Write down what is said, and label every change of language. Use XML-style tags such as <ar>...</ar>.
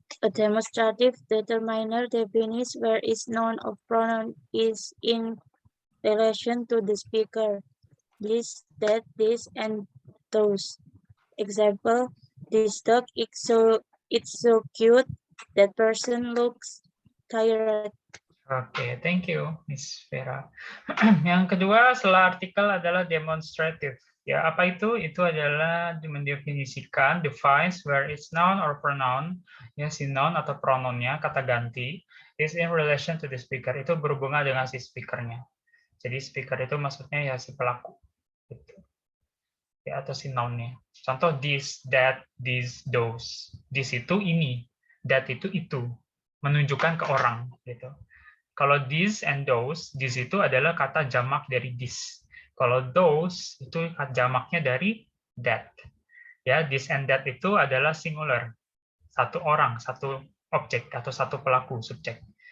<en>A demonstrative determiner defines where its noun or pronoun is in relation to the speaker. This, that, this, and those. Example, this dog it's so cute. That person looks tired. Oke, thank you, Miss Vera.</en> <id>Yang kedua setelah artikel adalah demonstrative. Ya, apa itu? Itu adalah mendefinisikan,</id> <en>defines where its noun or pronoun,</en> <id>ya si noun atau pronounnya, kata ganti,</id> <en>is in relation to the speaker.</en> <id>Itu berhubungan dengan si speakernya. Jadi speaker itu maksudnya ya si pelaku. Gitu. Ya, atau si noun-nya. Contoh this, that, these, those. This itu ini, that itu. Menunjukkan ke orang. Gitu. Kalau these and those, this itu adalah kata jamak dari this. Kalau those itu jamaknya dari that. Ya, this and that itu adalah singular. Satu orang, satu objek atau satu pelaku, subjek.</id>